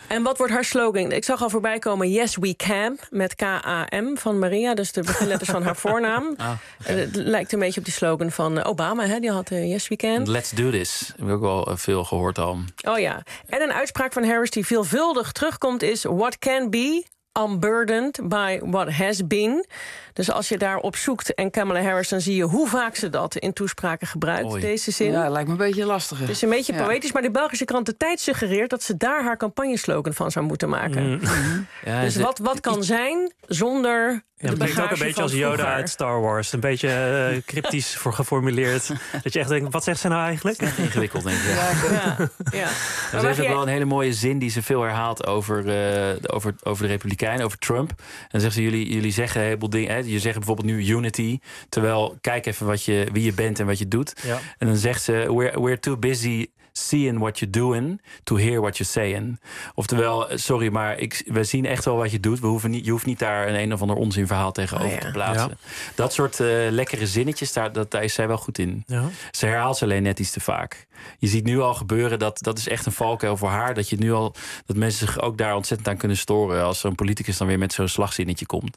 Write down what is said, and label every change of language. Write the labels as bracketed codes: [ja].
[nl] En wat wordt haar slogan? Ik zag al voorbij komen [en] Yes We Can [nl] met K-A-M van Maria. Dus de beginletters van haar voornaam. Ah, okay. Het lijkt een beetje op die slogan van Obama. Hè? Die had [en] Yes We Can. Let's do this. [nl] Heb ik ook wel veel gehoord al. Oh ja. En een uitspraak van Harris die veelvuldig terugkomt is... [en] What can be unburdened by what has been. [nl] Dus als je daar op zoekt en Kamala Harris... dan zie je hoe vaak ze dat in toespraken gebruikt, deze zin. Ja, lijkt me een beetje lastig. Het is een beetje poëtisch, maar de Belgische krant De Tijd suggereert... dat ze daar haar campagneslogan van zou moeten maken. Mm-hmm. Ja, dus wat kan zijn zonder... Ja, het klinkt ook een beetje als Yoda uit Star Wars. Een beetje cryptisch voor geformuleerd. Dat je echt denkt, wat zegt ze nou eigenlijk? Dat is ingewikkeld, denk ik. Ja. Ja. Ze heeft ook wel een hele mooie zin die ze veel herhaalt over de Republikeinen, over Trump. En dan zegt ze, jullie zeggen een heleboel dingen. Je zegt bijvoorbeeld nu unity. Terwijl, kijk even wie je bent en wat je doet. Ja. En dan zegt ze, [en] we're too busy... seeing what you're doing to hear what you're saying. [nl] Oftewel, sorry, maar we zien echt wel wat je doet. Je hoeft niet daar een of ander onzinverhaal tegenover te plaatsen. Ja. Dat soort lekkere zinnetjes, daar is zij wel goed in. Ja. Ze herhaalt ze alleen net iets te vaak. Je ziet nu al gebeuren, dat is echt een valkuil voor haar... dat mensen zich ook daar ontzettend aan kunnen storen... als zo'n politicus dan weer met zo'n slagzinnetje komt.